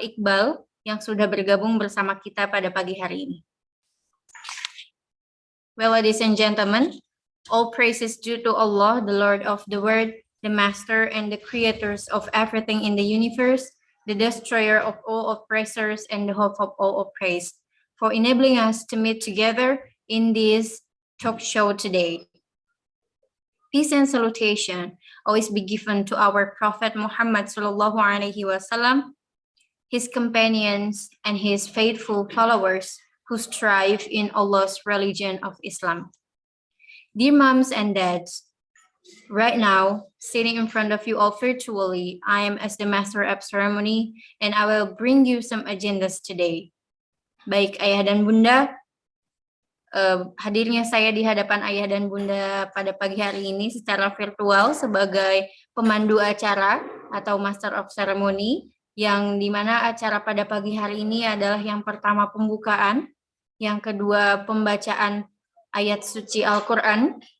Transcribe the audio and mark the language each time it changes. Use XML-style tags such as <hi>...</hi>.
<id>Iqbal yang sudah bergabung bersama kita pada pagi hari ini.</id> <en>Well, ladies and gentlemen, all praise is due to Allah, the Lord of the world, the Master and the creators of everything in the universe, the destroyer of all oppressors and the hope of all oppressed, for enabling us to meet together in this talk show today. Peace and salutation always be given to our Prophet Muhammad sallallahu alaihi wasallam, his companions and his faithful followers who strive in Allah's religion of Islam. Dear moms and dads, right now, sitting in front of you all virtually, I am as the master of ceremony and I will bring you some agendas today.</en> <id>Baik ayah dan bunda, hadirnya saya di hadapan ayah dan bunda pada pagi hari ini secara virtual sebagai pemandu acara atau master of ceremony, yang dimana acara pada pagi hari ini adalah yang pertama pembukaan, yang kedua pembacaan ayat suci Al-Quran,</id>